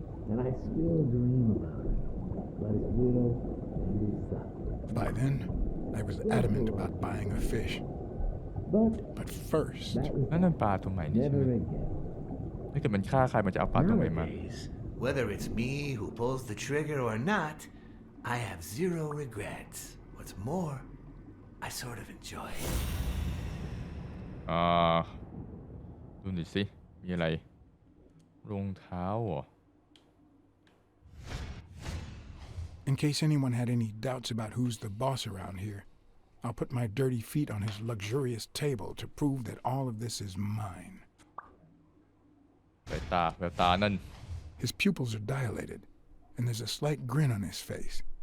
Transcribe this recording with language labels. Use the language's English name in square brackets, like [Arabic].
[English] And I still dream about it. But it's little and it's By then, I was adamant about buying a fish. But first, [Thai] นั่นปลาตัวใหม่นี่ใช่ไหมถ้าเกิดมันฆ่าใครมันจะเอาปลาตัวใหม่มา [English] Whether it's me who pulls the trigger or not, I have zero regrets. What's more, I sort of enjoy it. [Thai] ดูหน่อยสิมีอะไรรองเท้าเหรอ [English] in case anyone had any doubts about who's the boss around here, I'll put my dirty feet on his luxurious table to prove that all of this is mine. [Thai] แววตานั่น [English] His pupils are dilated, and there's a slight grin on his face.